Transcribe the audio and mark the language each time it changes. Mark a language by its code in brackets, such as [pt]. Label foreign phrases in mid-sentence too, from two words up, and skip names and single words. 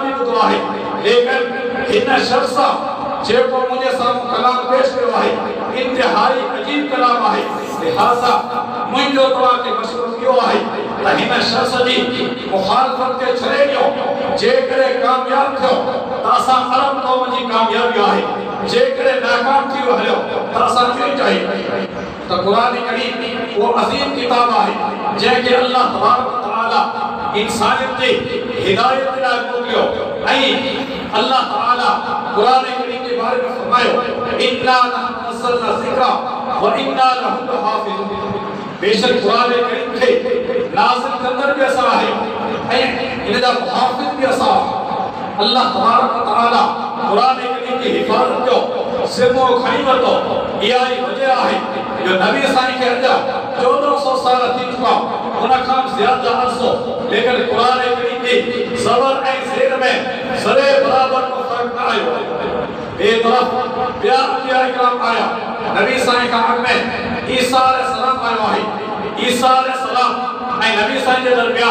[sd] बि ॿुधो आहे लेकिन हिन शख़्स जेको मुंहिंजे साम्हूं कलाम पेश कयो आहे इंतिहाई अजीब कलाम आहे लिहाज़ा मुंहिंजो तव्हांखे मशवरो इहो आहे त हिन शख़्स जी मुखालफ़त खे छॾे ॾियो जेकॾहिं कामयाब थियो त असां अरब क़ौम जी कामयाबी आहे जेकॾहिं नाकाम थी हलियो त असां कीअं चाहियूं त क़ुरान करीम वो अज़ीम किताब आहे जंहिंखे [ar] الله تبارك وتعالى [sd] इंसानियत जी हिदायत लाइ मोकिलियो ऐं अल्लाह तआला क़ुरान करीम [hi] के बारे में [sd] फरमायो [ar] إنا نزلنا ذكرا وإنا له لحافظون [sd] बेशक क़ुरान करीम खे नाज़िल कंदड़ भी असां आहियूं ऐं इन जा मुहाफ़िज़ भी असां [ar] الله تبارك وتعالى [sd] क़ुरान करीम की हिफ़ाज़त जो ज़िम्मो खणी वरितो इहा ई वजह आहे जो नबी साईं खे अॼु 1400 साल थी चुका उन खां ज़्यादा अरसो लेकिन क़ुरान करीम जी ज़बर ऐं ज़ेर में सरे बराबर को फ़र्क़ न आयो ॿिए तरफ़ ॿिया अंबिया इकराम आया नबी साईं खां अॻु में ईसा अलैहिस्सलाम आयो आहे ईसा अलैहिस्सलाम ऐं नबी साईं जे दरमियान